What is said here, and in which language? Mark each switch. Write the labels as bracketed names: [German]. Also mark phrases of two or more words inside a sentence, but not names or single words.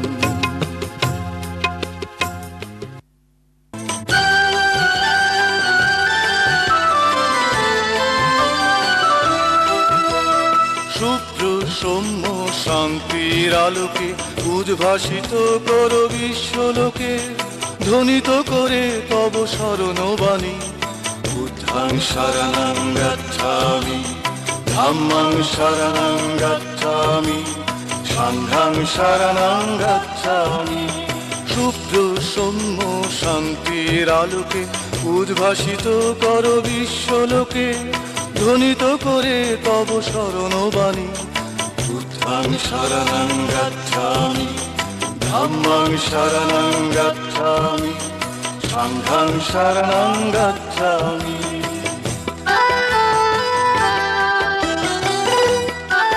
[Bangla] শুভ্র সৌম্য শান্তির আলোকে উদ্ভাসিত করো বিশ্বলোকে। ধ্বনিত করে তব শরণবাণী। [Pali] বুদ্ধাং শরণং গচ্ছামি ধাম্মাং শরণং গচ্ছামি সাংঘাং শরণং গচ্ছামি। [Bangla] শুভ্র সৌম্য শান্তির আলোকে উদ্ভাসিত করো বিশ্বলোকে। ধ্বনিত করে তব শরণবাণী। [Pali] বুদ্ধাং শরণং গচ্ছামি ধাম্মাং শরণং গচ্ছামি সাংঘাং শরণং গচ্ছামি।